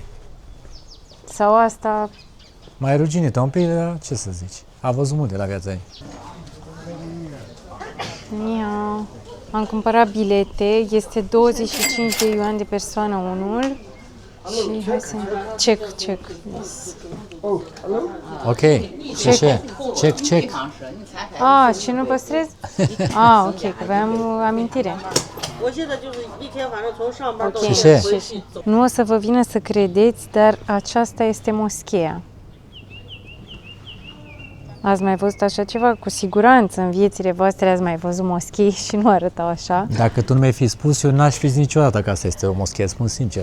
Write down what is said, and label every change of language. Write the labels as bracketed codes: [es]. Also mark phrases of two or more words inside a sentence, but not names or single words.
[ro] Sau asta... Mai ruginită un pic, dar ce să zici? A văzut multe la viața ei. Ia. Am cumpărat bilete, este 25 de yuan de persoană unul. Și hai să... [en] Check. Yes. Ok, check. [ro] Și nu păstrez? Ok, că aveam amintire. [zh] 我现在就是一天，反正从上班到 [ro] Ok. ce? Nu o să vă vină să credeți, dar aceasta este moscheea. Ați mai văzut așa ceva? Cu siguranță în viețile voastre ați mai văzut moschei și nu arătau așa. Dacă tu nu mi-ai fi spus, eu n-aș fi zis niciodată că asta este o moschee, spun sincer.